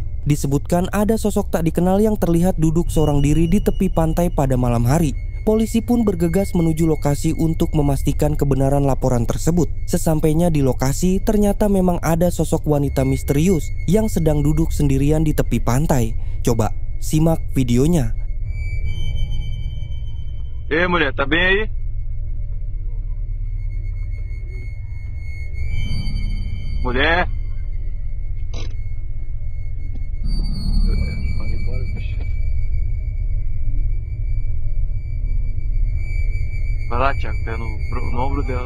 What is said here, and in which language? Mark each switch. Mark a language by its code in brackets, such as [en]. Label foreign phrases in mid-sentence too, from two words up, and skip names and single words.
[id] Disebutkan ada sosok tak dikenal yang terlihat duduk seorang diri di tepi pantai pada malam hari. Polisi pun bergegas menuju lokasi untuk memastikan kebenaran laporan tersebut. Sesampainya di lokasi, ternyata memang ada sosok wanita misterius yang sedang duduk sendirian di tepi pantai. Coba simak videonya. [pt] Mulher, tá bem aí? Mulher? Vai lá, Thiago, pé no ombro dela.